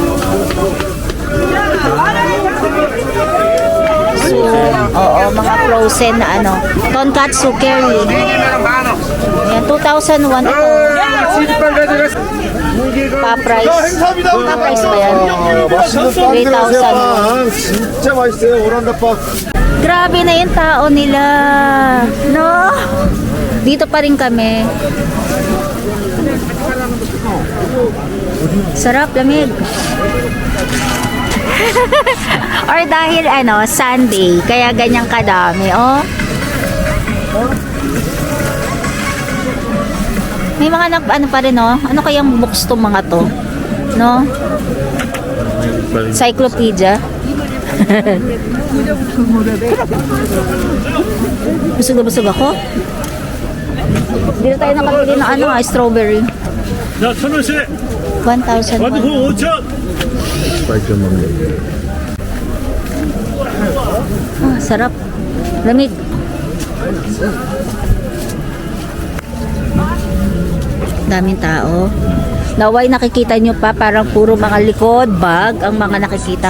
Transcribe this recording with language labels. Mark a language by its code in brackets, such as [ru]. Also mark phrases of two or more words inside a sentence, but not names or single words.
[tl] So, oo, mga frozen na ano. Tonkatsu curry. Ayan, 2,001 ito. Pa-price. Pa-price ba yan? 3,000. [ko] 진짜 맛있어요. 오란다빵. [tl] Grabe na yung tao nila. No? Dito pa rin kami. Sarap, lamig. Or dahil ano, Sunday, kaya ganyang kadami, oh. May mga ano pa rin, oh. Ano kayang books to mga to? No? Cyclopedia. Busog na busog ako. Dito tayo nakabili ng ano, strawberry. [ko] 자, 1,000원씩 1,000 완두콩 won. 5,000. [tl] Ah, sarap. Lamig. Daming tao. Naway nakikita nyo pa, parang puro mga likod, bag, ang mga nakikita.